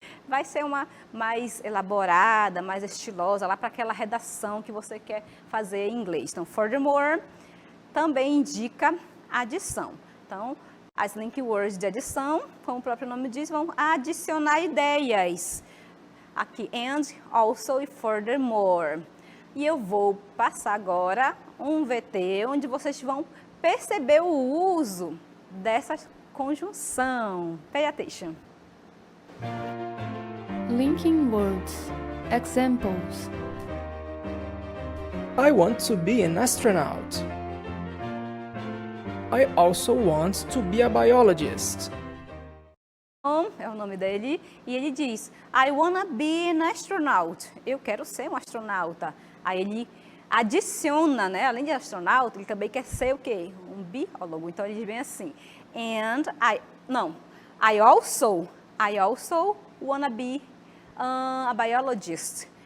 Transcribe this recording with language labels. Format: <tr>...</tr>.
<pt>Vai ser uma mais elaborada, mais estilosa, lá para aquela redação que você quer fazer em inglês. Então, furthermore também indica adição. Então, as link words de adição, como o próprio nome diz, vão adicionar ideias. Aqui, and, also e furthermore. E eu vou passar agora um VT, onde vocês vão perceber o uso dessa conjunção.</pt> <en>Pay attention. Linking words. Examples. I want to be an astronaut. I also want to be a biologist.</en> <pt>É o nome dele, e ele diz,</pt> <en>I wanna be an astronaut.</en> <pt>Eu quero ser um astronauta. Aí ele adiciona, né? Além de astronauta, ele também quer ser o quê? Um biólogo. Então ele diz bem assim,</pt> <en>I also wanna be a biologist.</en>